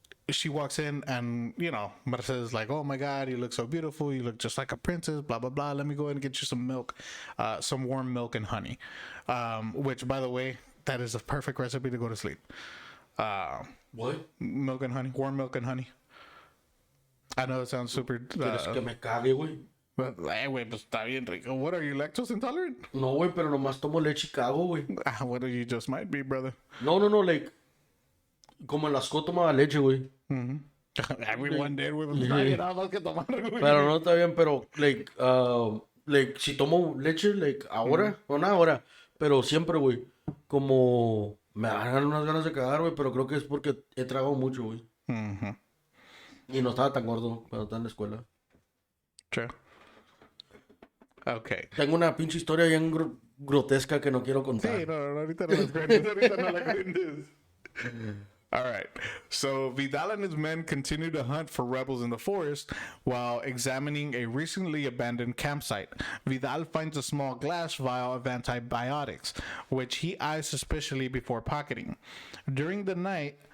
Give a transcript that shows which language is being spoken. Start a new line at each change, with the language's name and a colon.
English: She walks in and, Mercedes is like, oh my God, you look so beautiful. You look just like a princess, blah, blah, blah. Let me go ahead and get you some milk, some warm milk and honey. Which, by the way, that is a perfect recipe to go to sleep. What? Milk and honey, warm milk and honey. I know it sounds super.
Spanish: ¿Quieres que me cague, güey? Güey, pues está bien rico.
English: What, are you lactose intolerant?
Spanish: No, güey, pero nomás tomo leche y cago, güey.
English: What you just might be, brother.
Spanish: No, like, como en la escuela tomaba leche, güey.
English: Everyone did,
Spanish: güey. Nada más que tomar, güey. Pero no está bien, pero, like, si tomo leche, like, ahora, o nada ahora, pero siempre, güey, como me dan unas ganas de cagar, güey, pero creo que es porque he tragado mucho, güey. Y no estaba tan gordo cuando estaba en la escuela.
English: True. Okay.
Spanish: Tengo una pinche historia bien grotesca que no quiero contar. Sí, no, ahorita no las cuentes, ahorita no la cuentes.
English: All right. So Vidal and his men continue to hunt for rebels in the forest while examining a recently abandoned campsite. Vidal finds a small glass vial of antibiotics, which he eyes suspiciously before pocketing. During the night,